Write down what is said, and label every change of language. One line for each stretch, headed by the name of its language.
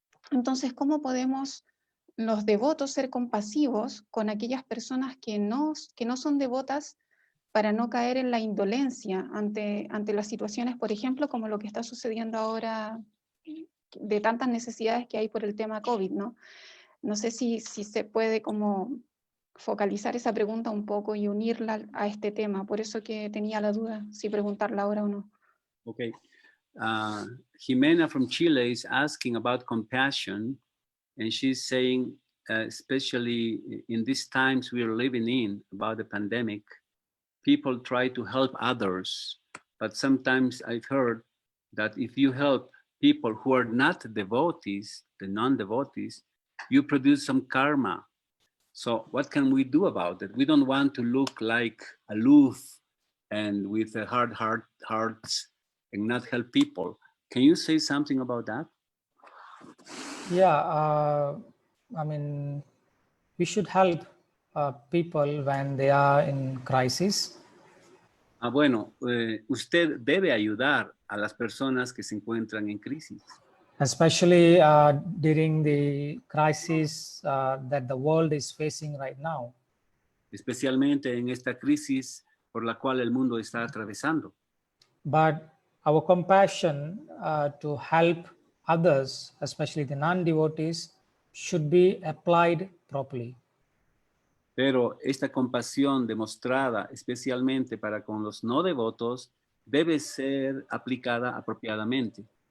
Spanish: Entonces, ¿cómo podemos los devotos ser compasivos con aquellas personas que no son devotas para no caer en la indolencia ante las situaciones, por ejemplo, como lo que está sucediendo ahora de tantas necesidades que hay por el tema COVID, ¿no? No sé si se puede como focalizar esa pregunta un poco y unirla a este tema, por eso que tenía la duda si preguntarla ahora o no. Okay.
English: Jimena from Chile is asking about compassion, and she's saying, especially in these times we are living in, about the pandemic, people try to help others, but sometimes I've heard that if you help people who are not devotees, the non-devotees, you produce some karma. So what can we do about it? We don't want to look like aloof and with a hard hearts and not help people. Can you say something about that? Yeah, I mean, we should help people when they are in crisis.
Spanish: Bueno, usted debe ayudar a las personas que se encuentran en crisis.
English: Especially during the crisis that the world is facing right now.
Spanish: Especialmente en esta crisis por la cual el mundo está atravesando.
English: But our compassion to help others, especially the non-devotees, should be applied properly.
Spanish: Pero esta compasión demostrada especialmente para con los no devotos debe ser aplicada apropiadamente.